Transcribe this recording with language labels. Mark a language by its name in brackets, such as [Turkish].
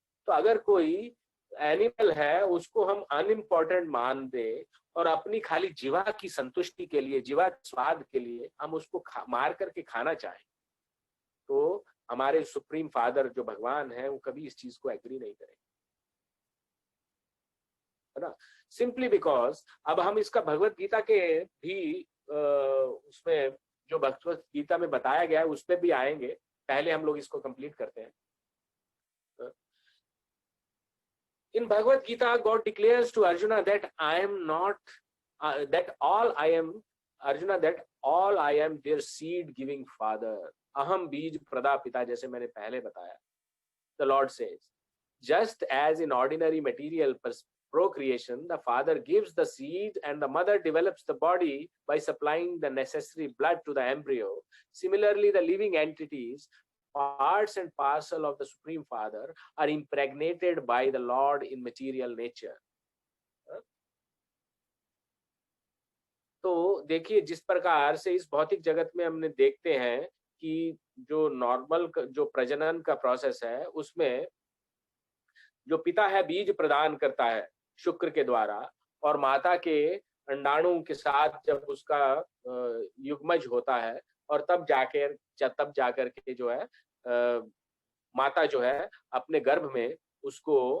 [Hindi] तो अगर कोई एनिमल है उसको हम अनइम्पोर्टेंट मान दे और अपनी खाली जीवा की संतुष्टि के लिए, जीवा स्वाद के लिए हम उसको मार करके खाना चाहें, तो हमारे सुप्रीम फादर जो भगवान है वो कभी इस चीज को एग्री नहीं करेंगे, है ना. [English] simply because [Hindi] अब हम इसका भगवत गीता के भी उसमें जो भगवत गीता में बताया गया है उस पर भी आएंगे. पहले हम लोग इसको कंप्लीट करते हैं. [English] In Bhagavad Gita, God declares to Arjuna that I am not, that all I am, Arjuna, that all I am their seed giving father. [Sanskrit] Aham bij prada pita, [Hindi] जैसे मैंने पहले बताया. [English] The Lord says, just as in ordinary material procreation, the father gives the seed and the mother develops the body by supplying the necessary blood to the embryo. Similarly, the living entities, parts and parcel of the Supreme Father, are impregnated by the Lord in material nature. [Hindi] तो देखिए जिस प्रकार से इस भौतिक जगत में हमने देखते हैं कि जो नॉर्मल जो प्रजनन का प्रोसेस है उसमें जो पिता है बीज प्रदान करता है शुक्र के द्वारा, और माता के अंडाणु के साथ जब उसका युग्मज होता है और तब जाकर के जो है माता जो है अपने गर्भ में उसको